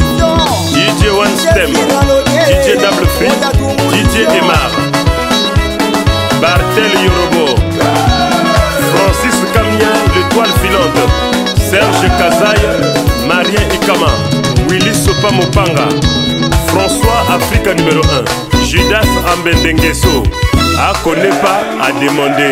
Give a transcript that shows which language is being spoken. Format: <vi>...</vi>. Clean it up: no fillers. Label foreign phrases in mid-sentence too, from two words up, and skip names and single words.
<fr>DJ One Stem DJ Double Free DJ Emar Bartel Yorobo, Francis Kamia, l'étoile filante, Serge Kazaï, Marien Ikama, Willy Sopa Mopanga, François Africa numéro 1, Judas Ambendengeso, à connaît pas à demander.</fr>